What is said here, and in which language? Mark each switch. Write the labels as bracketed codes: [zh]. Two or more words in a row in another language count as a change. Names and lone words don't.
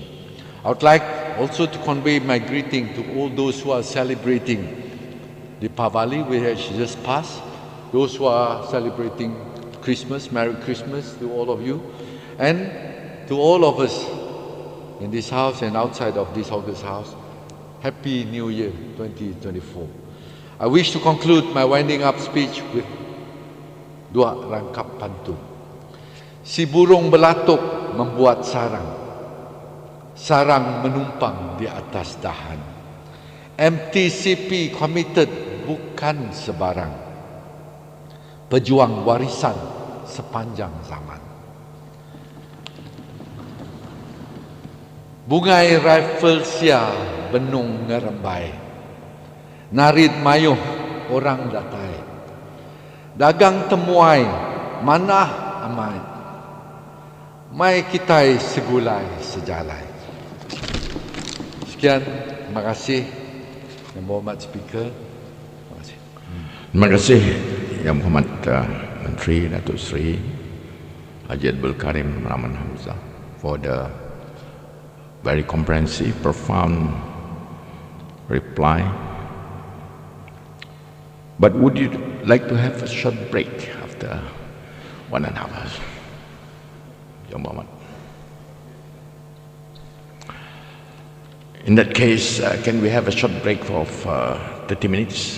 [en] I would like also to convey my greeting to all those who are celebrating the Deepavali, which has just passed, those who are celebrating Christmas, Merry Christmas to all of you, and to all of us in this house and outside of this August house, Happy New Year 2024. I wish to conclude my winding up speech with [ms] dua rangkap pantun. Si burung belatuk membuat sarang, sarang menumpang di atas dahan. MTCP committed bukan sebarang, pejuang warisan sepanjang zaman. [iba] Bungai rifle sia benung ngerembai, narid mayuh orang datai, dagang temuai manah amai, mai kitai segulai sejalai. [ms] Sekian, terima kasih Yang Berhormat Speaker. Terima kasih. Terima kasih Yang Berhormat Menteri Datuk Seri Haji Abdul Karim Rahman Hamzah [en] for the very comprehensive, profound reply. But would you like to have a short break after 1.5 hours? [ms] Yang Berhormat. [en] In that case, can we have a short break of 30 minutes?